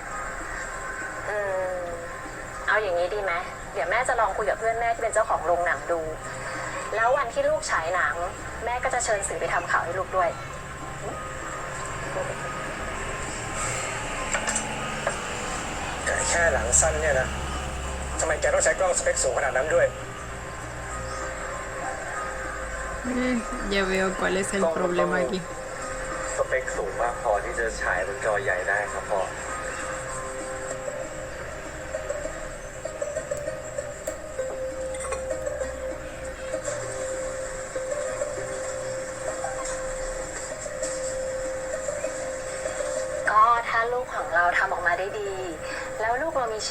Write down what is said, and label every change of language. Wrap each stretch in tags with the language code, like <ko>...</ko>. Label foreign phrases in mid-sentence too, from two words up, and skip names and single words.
<th>เอาอย่างนี้ดีไหม เดี๋ยวแม่จะลองคุยกับเพื่อนแม่ที่เป็นเจ้าของโรงหนังดู แล้ววันที่ลูกฉายหนัง แม่ก็จะเชิญสื่อไปทำข่าวให้ลูกด้วย แต่แค่หนังสั้นเนี่ยนะทำไมแกต้องใช้กล้องสเปคสูงขนาดนั้นด้วย</th> <es>Ya veo cuál es el problema aquí.</es> <th>สเปคสูงมากพอที่จะฉายบนจอใหญ่ได้ครับพ่อ ก็ถ้าลูกของเราทำออกมาได้ดี แล้วลูกเรามีชื่</th>